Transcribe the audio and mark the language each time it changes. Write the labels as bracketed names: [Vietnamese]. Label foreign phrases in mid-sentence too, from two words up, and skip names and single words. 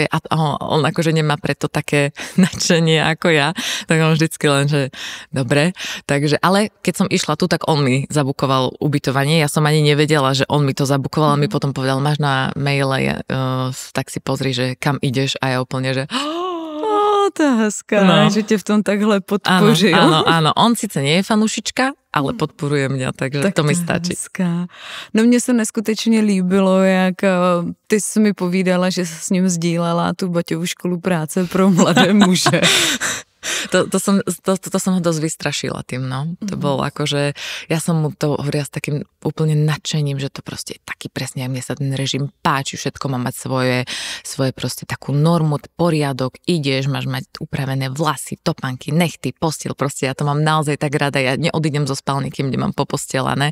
[Slovak] A on akože nemá preto také nadšenie ako ja. Tak on vždycky len, že dobre. Takže, ale keď som išla tu, tak on mi zabukoval ubytovanie. Ja som ani nevedela, že on mi to zabukoval. Mi potom povedal, máš na maile, tak si pozri, že kam ideš. A ja úplne, že [Czech] to je hezká, že tě v tom takhle podpořil. [Slovak] Áno. On sice nie je fanúšička, ale podporuje mě, takže tak to mi stačí. [Czech] Hezká. No mně se neskutečně líbilo, jak ty jsi mi povídala, že s ním sdílela tu Baťovu školu práce pro mladé muže. [Slovak] To som ho dosť vystrašila tým, no. To bolo akože, ja som mu to hovorila s takým úplne nadšením, že to proste je taký presne, a mne sa ten režim páči, všetko má mať svoje proste takú normu, poriadok, ideš, máš mať upravené vlasy, topánky, nechty, postiel, proste ja to mám naozaj tak rada, ja neodídem zo spálny, kým nemám popostelané.